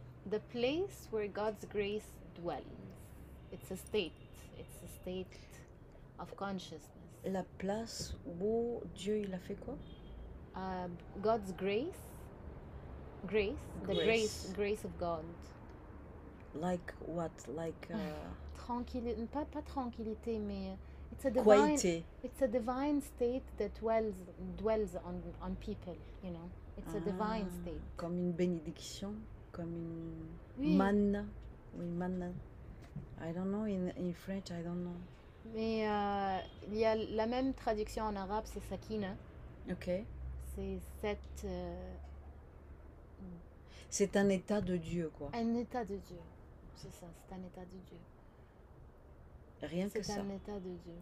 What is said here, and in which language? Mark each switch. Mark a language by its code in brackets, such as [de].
[en] The place where God's grace dwells. It's a state. It's a state of consciousness. [fr] La place où Dieu, il a fait quoi? [en] God's grace, the grace of God. Like what? Like [fr] Tranquillité, pas tranquillité, mais qualité. [en] it's a divine state that dwells on people, you know. It's a divine state. [fr] Comme une bénédiction, comme une Oui. manne. Oui, manne. [en] I don't know in French, I don't know. [fr] Mais il y a la même traduction en arabe, c'est sakina. Ok. C'est cette C'est un état de Dieu, quoi. un état de Dieu. C'est ça, c'est un état de Dieu. Rien que C'est ça. un état de Dieu.